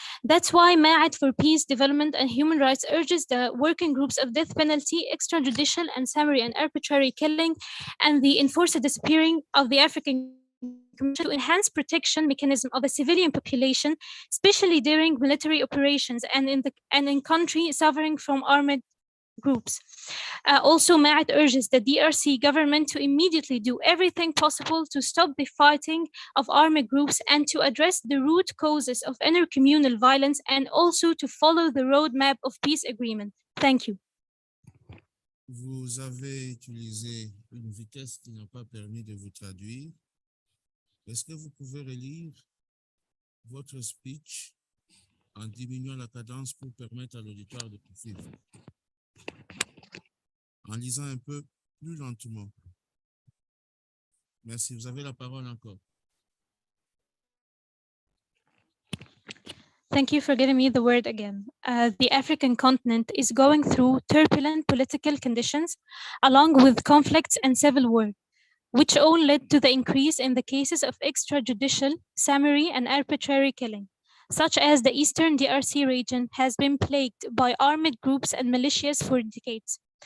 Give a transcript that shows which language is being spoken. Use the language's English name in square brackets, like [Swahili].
[English] That's why Ma'at for Peace, Development and Human Rights urges the working groups of death penalty, extrajudicial and summary and arbitrary killing, and the enforced disappearing of the African to enhance protection mechanism of a civilian population, especially during military operations and in countries suffering from armed groups. Also, Ma'at urges the DRC government to immediately do everything possible to stop the fighting of armed groups and to address the root causes of intercommunal violence, and also to follow the roadmap of peace agreement. Thank you. [French] Vous avez utilisé une vitesse qui n'a pas permis de vous traduire. Est-ce que vous pouvez relire votre speech en diminuant la cadence pour permettre à l'auditoire de poursuivre? En lisant un peu plus lentement. Merci. Vous avez la parole encore. [English] Thank you for giving me the word again. The African continent is going through turbulent political conditions, along with conflicts and civil war, which all led to the increase in the cases of extrajudicial, summary, and arbitrary killing, such as the Eastern DRC region has been plagued by armed groups and militias for decades.